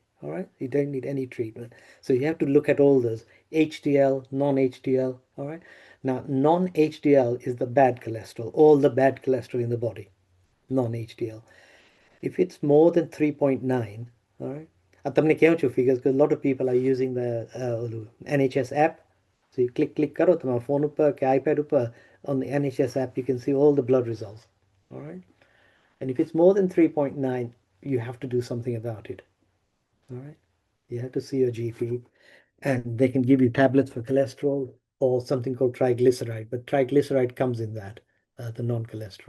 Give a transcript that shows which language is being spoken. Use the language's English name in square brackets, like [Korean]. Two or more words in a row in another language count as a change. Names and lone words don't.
[English] All right. You don't need any treatment. So you have to look at all those HDL, non-HDL. All right. Now, non-HDL is the bad cholesterol, all the bad cholesterol in the body, non-HDL. If it's more than 3.9, all right. And [Gujarati] તમને કહું છું [English] figures because a lot of people are using the NHS app. So you click [Gujarati] કરો તમારા phone ઉપર કે iPad ઉપર, [English] on the NHS app you can see all the blood results. All right. And if it's more than 3.9, you have to do something about it. All right. You have to see your GP and they can give you tablets for cholesterol or something called triglyceride. But triglyceride comes in that, the non-cholesterol.